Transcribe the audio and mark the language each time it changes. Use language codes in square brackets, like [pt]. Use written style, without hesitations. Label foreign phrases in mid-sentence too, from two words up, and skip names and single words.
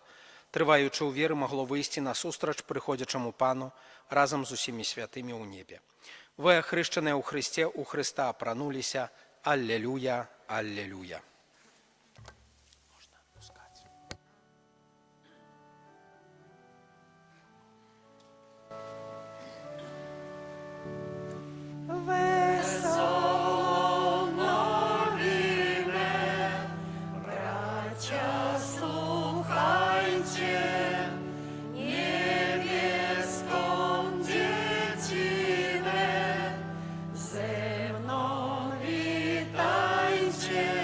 [be] Трываючы ў веры, магло выйсці насустрач прыходзячаму Пану разам з усімі святымі ў небе. Вы, ахрышчаныя ў Христе, у Христа апрануліся. Аллелуя, аллелуя. [pl] Wesoło nowimy, bracia, słuchajcie, niebieską dziecinę, ze mną witajcie,